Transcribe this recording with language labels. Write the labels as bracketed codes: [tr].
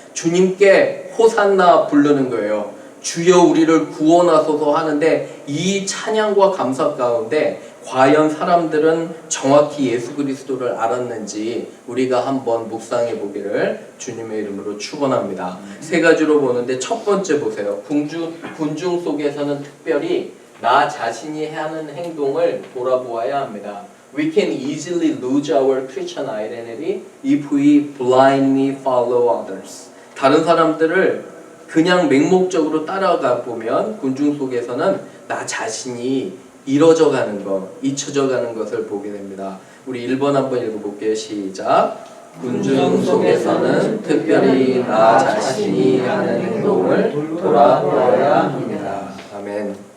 [ko] 주님께 호산나 부르는 거예요. 주여 우리를 구원하소서 하는데, 이 찬양과 감사 가운데 과연 사람들은 정확히 예수 그리스도를 알았는지 우리가 한번 묵상해 보기를 주님의 이름으로 축원합니다. 세 가지로 보는데, 첫 번째 보세요. 군중 속에서는 특별히 나 자신이 하는 행동을 돌아보아야 합니다. [en] We can easily lose our Christian identity if we blindly follow others. [ko] 다른 사람들을 그냥 맹목적으로 따라가 보면 군중 속에서는 나 자신이 잃어져 가는 것, 잊혀져 가는 것을 보게 됩니다. 우리 1번 한번 읽어볼게요. 시작. 군중 속에서는 특별히 나 자신이 하는 행동을 돌아보아야 합니다. 아멘.